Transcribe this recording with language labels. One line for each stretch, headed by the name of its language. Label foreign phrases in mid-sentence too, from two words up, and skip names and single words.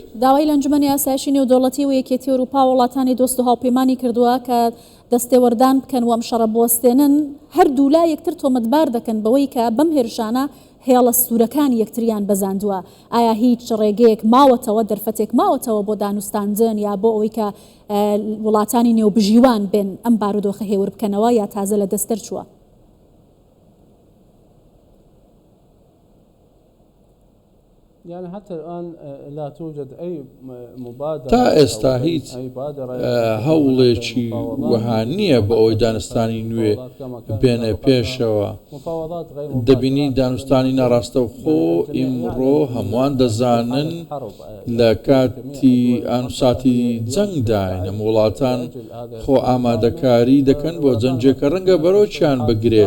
Central Kurdish: داوای لە ئەنجومەنی یاسایشی نێودەوڵەتی و یەکێتی ئەوروپا وڵاتانی دۆست و هاوپەیمانی کردووە کە دەستێوەردان بکەن و ئەم شەڕە بوەستێنن هەردوو لا یەکتر تۆمەتبار دەکەن بەوەی کە بەم هێرشانە هێڵە سوورەکانی یەکتریان بەزاندووە. ئایا هیچ ڕێگەیەک ماوەتەوە دەرفەتێک ماوەتەوە بۆ دانوستاندن یا بۆ ئەوەی کە وڵاتانی نێوبژیوان بێن ئەم بارودۆخە هێور بکەنەوە یا تازە لە دەستەر چووە؟
Arabic: يعني حتى الآن لا توجد أي مبادرة
Central Kurdish: تا ئێستا هیچ هەوڵێکی وەها نییە بە ئەوەی دانستانی نوێ بێنە پێشەوە. دەبینی دانوستانی ناڕاستەوخۆ ئیمڕۆ هەمووان دەزانن لە کاتی ئانوساتی جەنگداین وڵاتان خۆ ئامادەکاری دەکەن بۆ جەنجێکە ڕەنگە بەرەوچیان بگرێت